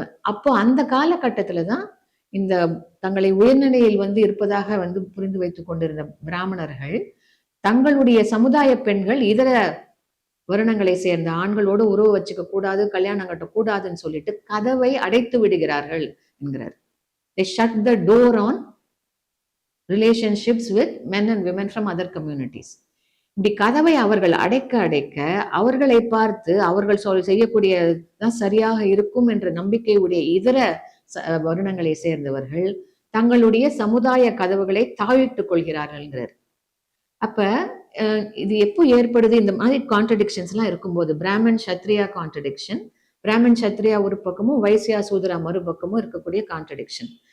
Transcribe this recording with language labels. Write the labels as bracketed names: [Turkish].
[Tamil] அப்போ அந்த காலகட்டத்துலதான் இந்த தங்களை உயர்நிலையில் வந்து இருப்பதாக வந்து புரிந்து வைத்துக் கொண்டிருந்த பிராமணர்கள் தங்களுடைய சமுதாய பெண்கள் இதர வருணங்களை சேர்ந்த ஆண்களோடு உறவு வச்சுக்க கூடாது, கல்யாணம் கட்ட கூடாதுன்னு சொல்லிட்டு கதவை அடைத்து விடுகிறார்கள் என்கிறார். [English] They shut the door on relationships with men and women from other communities. [Tamil] இப்படி கதவை அவர்கள் அடைக்க அடைக்க அவர்களை பார்த்து அவர்கள் செய்யக்கூடியதான் சரியாக இருக்கும் என்ற நம்பிக்கையுடைய இதர வருணங்களை சேர்ந்தவர்கள் தங்களுடைய சமுதாய கதவுகளை தாழிட்டுக் கொள்கிறார்கள்ங்கிறார். அப்ப இது எப்போ ஏற்படுது? இந்த மாதிரி கான்ட்ரடிக்ஷன்ஸ் எல்லாம் இருக்கும்போது, பிராமன் சத்ரியா கான்ட்ரடிக்ஷன், பிராமன் சத்ரியா ஒரு பக்கமும் வைசியா சூத்ரா மறுபக்கமும் இருக்கக்கூடிய கான்ட்ரடிக்ஷன்.